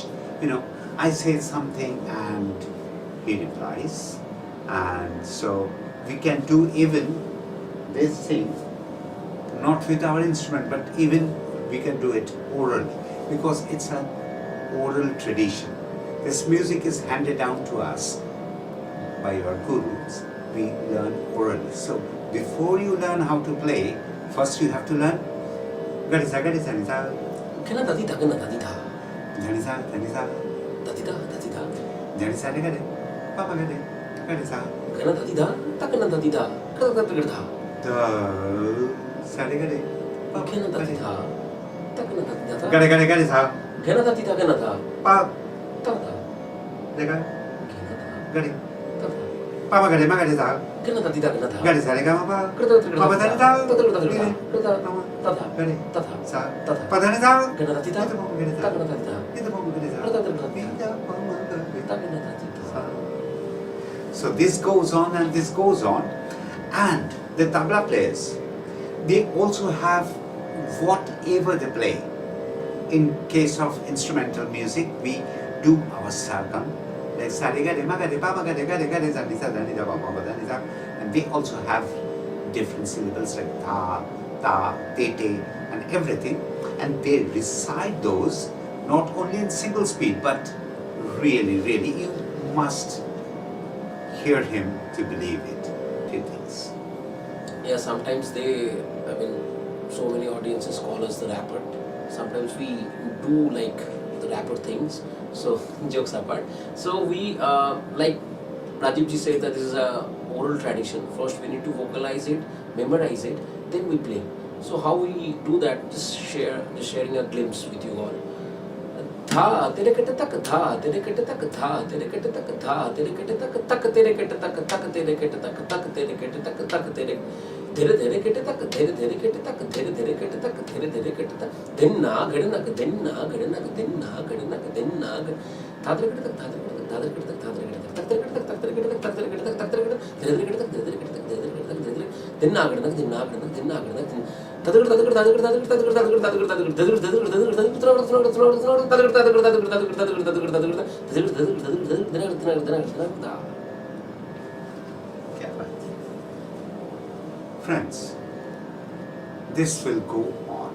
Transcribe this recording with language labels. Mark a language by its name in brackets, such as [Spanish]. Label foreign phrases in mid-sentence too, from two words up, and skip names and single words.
[English] You know, I say something and he replies, and so we can do even this thing not with our instrument, but even we can do it orally, because it's an oral tradition. This music is handed down to us by your gurus. We learn orally. So before you learn how to play, first you have to learn gadisa gadisa nisa, Kena dadita janisa janisa, dadita janisa de gade, papa gade, Gani sa. Gana da di da, ta gana da di da, kada da da da. Da. Sa re gani. Gana da di da, ta gana da di da. Gani sa. Gana da di da gana da. Pa. Ta da. Deka. Gana da. Gani. Ta da. Pa ma gani sa. Gana da di da gana da. Gani sa re ga ma pa. Kada da da da. Pa da da. Ta da da da. Kada ta da. Gani. Ta da. Sa. Ta da. Pa da sa. Gana da di da. Ito mo gani Ta sa. gana da di da. Ito mo gani sa. Kada da da. Ito mo gani Ta gana da di da. So this goes on and this goes on, and the tabla players, they also have whatever they play. In case of instrumental music, we do our sargam, like sa re ga re ma ga re pa ma ga re sa ni sa da ni da pa ma da ni sa, and they also have different syllables like ta, ta, te, te, and everything, and they recite those not only in single speed, but really, you must hear him to believe it. Two things. Yeah, sometimes so many audiences call us the rapper. Sometimes we do like the rapper things. So jokes apart. So we like Rajiv ji said that this is a oral tradition. First we need to vocalize it, memorize it, then we play. So how we do that? Just sharing a glimpse with you all. Tha tere kete tak tha tere kete tak tha tere kete tak tha tere kete tak tere kete tak tere kete tak tere kete tak tere dhere kete tak dhere kete tak dhere kete tak dhere kete tak denna gadna tha tere kete tak tha tere kete tak tere kete tak tere kete tak tere kete tak tere kete tak tere kete tak dhere kete tak dhere kete tak denna gadna Friends, this will go on.